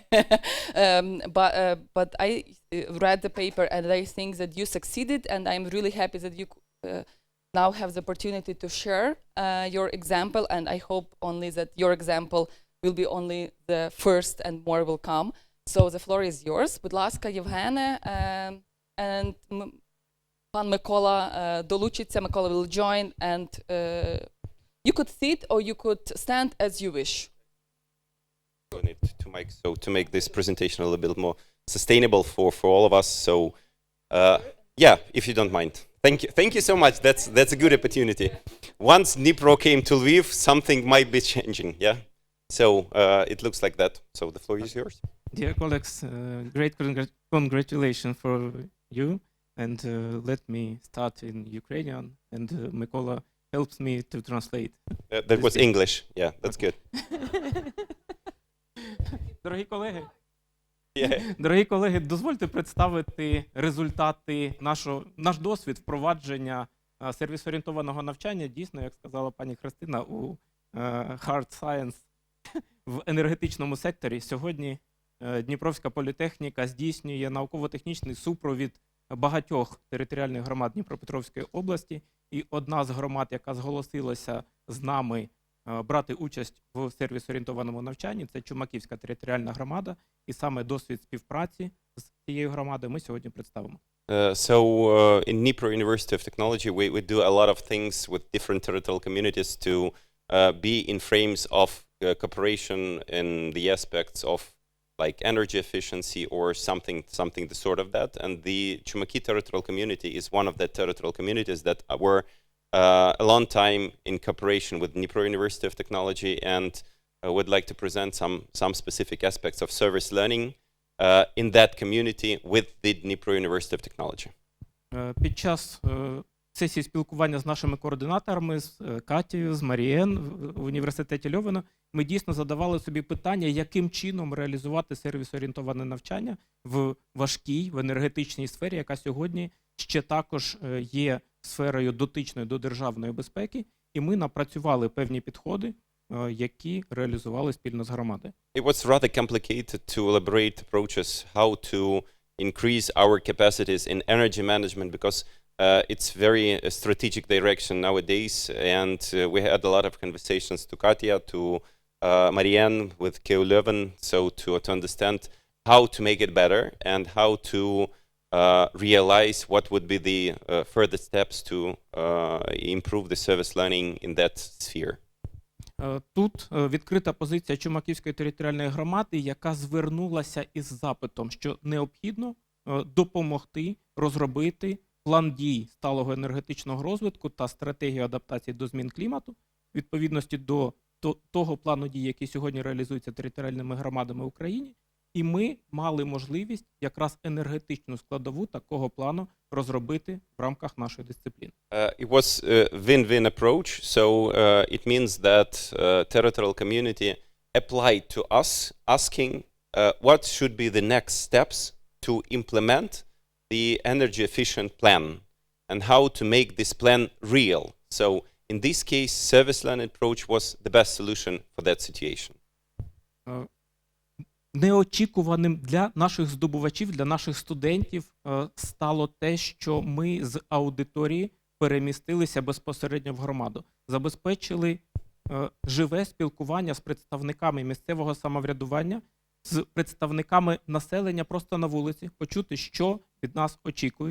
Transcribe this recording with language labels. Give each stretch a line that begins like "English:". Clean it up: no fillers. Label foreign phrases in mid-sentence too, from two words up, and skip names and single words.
English: But I read the paper and I think that you succeeded, and I'm really happy that you now have the opportunity to share your example, and I hope only that your example will be only the first and more will come. So the floor is yours.
Ukrainian: Будь ласка, Євгене,
English: and
Ukrainian: Pan Mikola долучиться,
English: Mikola will join, and you could sit or you could stand as you wish. So to make this presentation a little bit more sustainable for all of us. So yeah, if you don't mind. Thank you so much. That's a good opportunity. Once Dnipro came to Lviv, something might be changing. Yeah. So it looks like that. So the floor is yours. Dear colleagues, great congratulations for you. And let me start in Ukrainian. And Mikola helps me to translate. That was English. Yeah, that's good.
Ukrainian: Дорогі колеги, дозвольте представити результати наш досвід впровадження сервіс-орієнтованого навчання, дійсно, як сказала пані Христина, у hard science в енергетичному секторі. Сьогодні Дніпровська політехніка здійснює науково-технічний супровід багатьох територіальних громад Дніпропетровської області, і одна з громад, яка зголосилася з нами брати участь в сервіс-орієнтованому навчанні, це Чумаківська територіальна громада, і саме досвід співпраці з цією громадою ми сьогодні представимо.
English: In Dnipro University of Technology, we do a lot of things with different territorial communities to be in frames of cooperation in the aspects of like energy efficiency or something the sort of that. And the Chumaki territorial community is one of the territorial communities that were a long time in cooperation with Dnipro University of Technology, and would like to present some specific aspects of service learning in that community with the Dnipro University of Technology.
Ukrainian: Під час сесії спілкування з нашими координаторами, з Катєю, з Марієн в університеті Льовена, ми дійсно задавали собі питання, яким чином реалізувати сервіс-орієнтоване навчання в важкій, в енергетичній сфері, яка сьогодні ще також є сферою дотичною до державної безпеки, і ми напрацювали певні підходи, які реалізували спільно з громадою.
English: It was rather complicated to elaborate approaches how to increase our capacities in energy management, because it's very strategic direction nowadays, and we had a lot of conversations to Katya, to Marianne with KU Leuven, so to understand how to make it better and how to realize what would be the further steps to improve the service learning in that sphere.
Ukrainian: Тут відкрита позиція Чумаківської територіальної громади, яка звернулася із запитом, що необхідно допомогти розробити план дій сталого енергетичного розвитку та стратегію адаптації до змін клімату, в відповідності до того плану дій, який сьогодні реалізується територіальними громадами в Україні, і ми мали можливість якраз енергетичну складову такого плану розробити в рамках нашої дисципліни.
English: It was a win-win approach, so it means that territorial community applied to us asking what should be the next steps to implement the energy efficient plan and how to make this plan real. So in this case, service learning approach was the best solution for that situation.
Ukrainian: Неочікуваним для наших здобувачів, для наших студентів стало те, що ми з аудиторії перемістилися безпосередньо в громаду, забезпечили живе спілкування з представниками місцевого самоврядування, з представниками населення просто на вулиці, почути, що від нас очікують.